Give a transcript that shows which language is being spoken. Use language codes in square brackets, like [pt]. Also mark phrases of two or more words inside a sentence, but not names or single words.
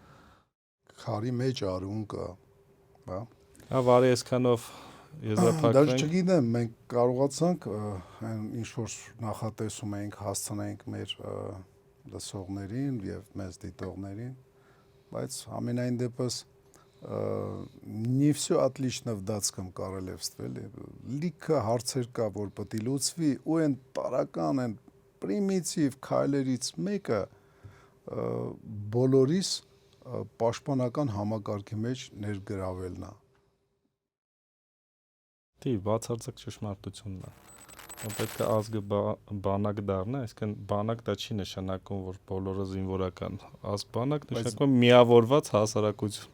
[hy] քարի մեջ արուն կա բա Վարի այսքանով եզրափակվենք Դաժ չգիտեմ մենք կարողացանք այն ինչ որ նախատեսում էինք հասցնենք մեր լսողներին եւ մեզ դիտողներին բայց ամենայն դեպս [ru] не всё отлично в датском королевстве [hy] լիքը հարցեր կա որ պետք է լուծվի ու այն տարական այն պրիմիտիվ քայլերից մեկը բոլորիս պաշտպանական համակարգի մեջ ներգրավելն է Դի բացարձակ ճշմարտությունն է պետք է ազգը բանակ դառնա այսինքն բանակ դա չի նշանակում որ բոլորը զինվորական ազգ բանակ նշանակում միավորված հասարակություն